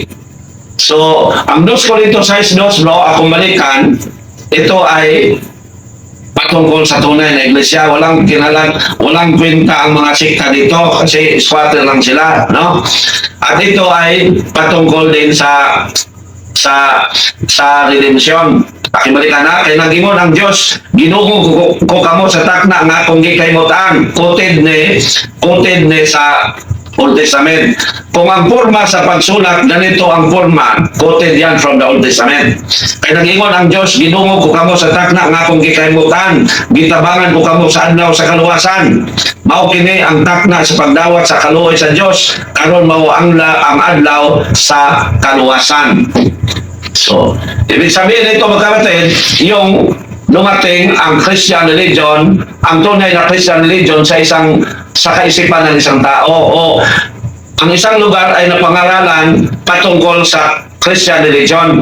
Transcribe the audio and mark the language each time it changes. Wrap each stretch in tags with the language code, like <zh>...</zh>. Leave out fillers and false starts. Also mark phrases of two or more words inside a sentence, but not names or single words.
<tl>So, ang 2 Corintios 6:2, akong balikan, ito ay patungkol sa tunay na iglesia. Walang kwenta ang mga sekta dito kasi squatter lang sila, no? At ito ay patungkol din sa redemption.</tl> <ceb>Pakibalikan na, kay nagingon ang Diyos, Ginoo ko kamo sa takna nga kung gikaymutan, quoted ni sa Old Testament.</ceb> <tl>Kung ang forma sa pagsulat, ganito ang forma, quoted yan</tl> <en>from the Old Testament.</en> <ceb>Kay nagingon ang Diyos, Ginoo ko kamo sa takna nga kung gikaymutan, gitabangan ko kamo sa adlaw sa kaluwasan. Mao kini ang takna sa pagdawat sa kaluoy sa Diyos, karon mao ang adlaw sa kaluwasan.</ceb> <tl>So, ibig sabihin nito mga kapatid, yung dumating ang</tl> <en>Christian religion,</en> <tl>ang tunay na</tl> <en>Christian religion</en> <tl>sa kaisipan ng isang tao, o ang isang lugar ay napangaralan patungkol sa</tl> <en>Christian religion.</en>